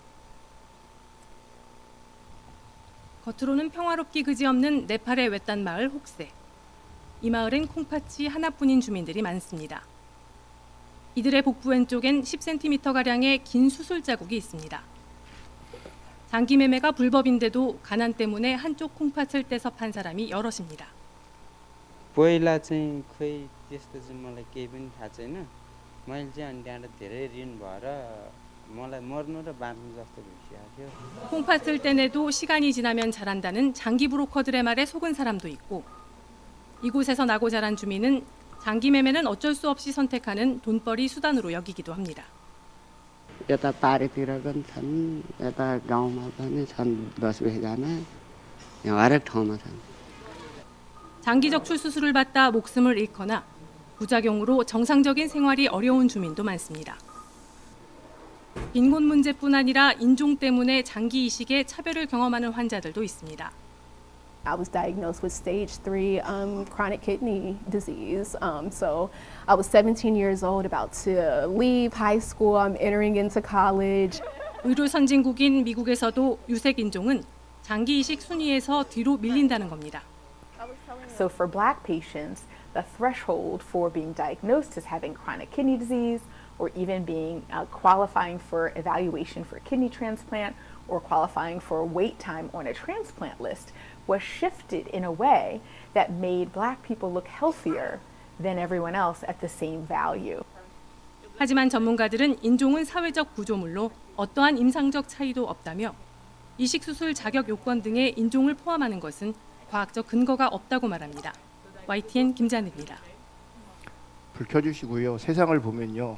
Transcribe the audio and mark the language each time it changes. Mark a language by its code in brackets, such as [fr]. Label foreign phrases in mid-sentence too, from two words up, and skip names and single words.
[ko] 겉으로는 평화롭기 그지없는 네팔의 외딴 마을 혹세. 이 마을엔 콩팥이 하나뿐인 주민들이 많습니다. 이들의 복부 왼쪽엔 10cm가량의 긴 수술 자국이 있습니다. 장기 매매가 불법인데도 가난 때문에 한쪽 콩팥을 떼서 판 사람이 여럿입니다. [ne] पहिला चाहिँ खोइ त्यस्तो चाहिँ मलाई केही पनि थाहा छैन मैले चाहिँ अनि त्यहाँबाट धेरै ऋण भएर मलाई मर्नु र बाँच्नु जस्तो भइसकेको थियो [ko] 콩팥을 떼내도 시간이 지나면 자란다는 장기 브로커들의 말에 속은 사람도 있고 이곳에서 나고 자란 주민은 장기 매매는 어쩔 수 없이 선택하는 돈벌이 수단으로 여기기도 합니다. [ne] यता पारेतिर पनि छन् यता गाउँमा पनि छन् 10-20जना यहाँ हरेक ठाउँमा छन् [ko] 장기 적출 수술을 받다 목숨을 잃거나 부작용으로 정상적인 생활이 어려운 주민도 많습니다. 빈곤 문제뿐 아니라 인종 때문에 장기 이식에 차별을 경험하는 환자들도 있습니다. [en] I was diagnosed with stage 3 chronic kidney disease. So I was 17 years old, about to leave high school. I'm entering into college. [ko] 의료 선진국인 미국에서도 유색 인종은 장기 이식 순위에서 뒤로 밀린다는 겁니다. [en] So for Black patients, the threshold for being diagnosed as having chronic kidney disease or even being qualifying for evaluation for a kidney transplant or qualifying for wait time on a transplant list was shifted in a way that made Black people look healthier than everyone else at the same value. [ko] 하지만 전문가들은 인종은 사회적 구조물로 어떠한 임상적 차이도 없다며 이식 수술 자격 요건 등의 인종을 포함하는 것은 과학적 근거가 없다고 말합니다. YTN 김자은입니다. 불 켜주시고요. 세상을 보면요.